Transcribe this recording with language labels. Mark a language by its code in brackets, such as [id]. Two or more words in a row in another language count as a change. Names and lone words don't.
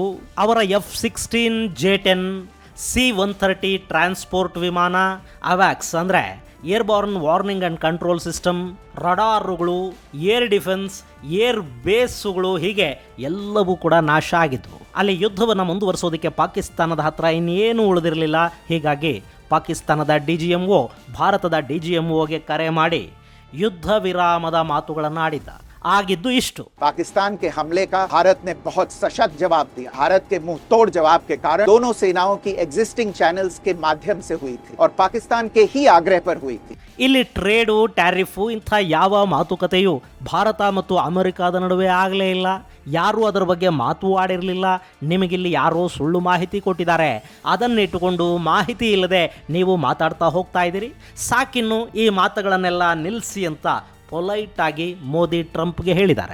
[kn] ಅವರ F-16, J-10, C-130 ಟ್ರಾನ್ಸ್ಪೋರ್ಟ್ ವಿಮಾನ, ಅವ್ಯಾಕ್ಸ್ ಅಂದರೆ [en] airborne warning and control system, [kn] ರಡಾರುಗಳು, [en] air defence, [kn] ಏರ್ ಬೇಸುಗಳು, ಹೀಗೆ ಎಲ್ಲವೂ ಕೂಡ ನಾಶ ಆಗಿದ್ವು. ಅಲ್ಲಿ ಯುದ್ಧವನ್ನು ಮುಂದುವರಿಸೋದಕ್ಕೆ ಪಾಕಿಸ್ತಾನದ ಹತ್ರ ಇನ್ನೇನು ಉಳಿದಿರಲಿಲ್ಲ. ಹೀಗಾಗಿ ಪಾಕಿಸ್ತಾನದ DGMO ಭಾರತದ DGMOಗೆ ಕರೆ ಮಾಡಿ ಯುದ್ಧ ವಿರಾಮದ ಮಾತುಗಳನ್ನು ಆಡಿದ್ದ. ಆಗಿದ್ದು ಇಷ್ಟು. [hi] पाकिस्तान के हमले का भारत ने बहुत सशक्त जवाब दिया. भारत के मुंह तोड़ जवाब के कारण दोनों सेनाओं की [en] existing channels [hi] के माध्यम से हुई थी और पाकिस्तान के ही आग्रह पर हुई थी. [kn] ಇಲ್ಲಿ ಟ್ರೇಡು, ಟ್ಯಾರಿಫು ಇಂಥ ಯಾವ ಮಾತುಕತೆಯು ಭಾರತ ಮತ್ತು ಅಮೆರಿಕದ ನಡುವೆ ಆಗಲೇ ಇಲ್ಲ. ಯಾರೂ ಅದರ ಬಗ್ಗೆ ಮಾತು ಆಡಿರಲಿಲ್ಲ. ನಿಮಗಿಲ್ಲಿ ಯಾರೋ ಸುಳ್ಳು ಮಾಹಿತಿ ಕೊಟ್ಟಿದ್ದಾರೆ, ಅದನ್ನಿಟ್ಟುಕೊಂಡು ಮಾಹಿತಿ ಇಲ್ಲದೆ ನೀವು ಮಾತಾಡ್ತಾ ಹೋಗ್ತಾ ಇದ್ದೀರಿ. ಸಾಕಿನ್ನು ಈ ಮಾತುಗಳನ್ನೆಲ್ಲ ನಿಲ್ಲಿಸಿ ಅಂತ ಪೊಲೈಟ್ ಆಗಿ ಮೋದಿ ಟ್ರಂಪ್ಗೆ ಹೇಳಿದ್ದಾರೆ.